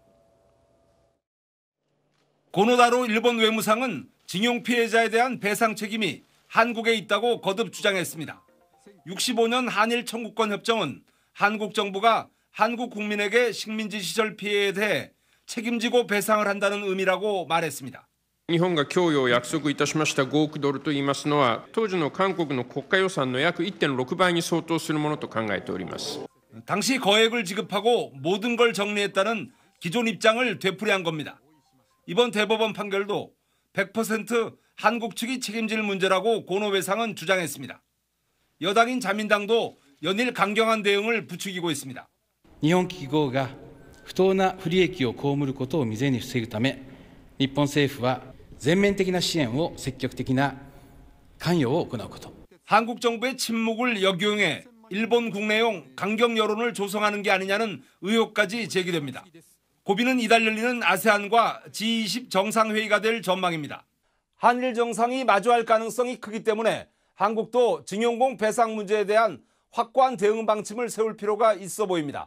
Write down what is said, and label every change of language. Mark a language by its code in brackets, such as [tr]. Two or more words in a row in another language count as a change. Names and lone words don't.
[ko] 고노다로 일본 외무상은 징용 피해자에 대한 배상 책임이 한국에 있다고 거듭 주장했습니다. 65년 한일 청구권 협정은 한국 정부가 한국 국민에게 식민지 시절 피해에 대해 책임지고 배상을 한다는 의미라고 말했습니다. [ja] 日本が供与を約束いたしました5億ドルといいますのは、当時の韓国の国家予算の約 1.6 倍に相当するものと考えております。 [ko] 당시 거액을 지급하고 모든 걸 정리했다는 기존 입장을 되풀이한 겁니다. 이번 대법원 판결도 100% 한국 측이 책임질 문제라고 고노 외상은 주장했습니다. 여당인 자민당도 연일 강경한 대응을 부추기고 있습니다. [ja] 日本企業が不当な不利益を被ることを未然に防ぐため、日本政府は全面的な支援を積極的な関与を行うこと。 [ko] 한국 정부의 침묵을 역이용해 일본 국내용 강경 여론을 조성하는 게 아니냐는 의혹까지 제기됩니다. 고비는 이달 열리는 아세안과 G20 정상회의가 될 전망입니다. 한일 정상이 마주할 가능성이 크기 때문에 한국도 징용공 배상 문제에 대한 확고한 대응 방침을 세울 필요가 있어 보입니다.